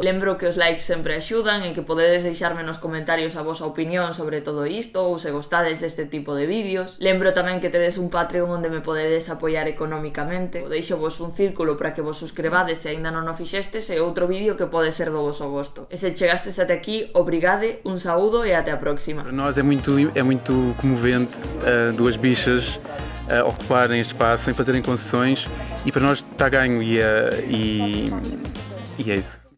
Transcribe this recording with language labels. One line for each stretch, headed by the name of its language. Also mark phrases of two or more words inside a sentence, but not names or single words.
Galician: Lembro que os likes sempre axudan e que podedes deixarme nos comentarios a vosa opinión sobre todo isto ou se gostades deste tipo de vídeos. Lembro tamén que tedes un Patreon onde me podedes apoiar económicamente. O deixo vos un círculo para que vos suscribades se aínda non o fixestes e outro vídeo que pode ser do voso gosto. E se chegastes até aquí, obrigade, un saúdo e até a próxima.
Portuguese: Para nós é muito comovente duas bichas ocuparem este espaço sem fazerem concessões e para nós está ganho e é isso.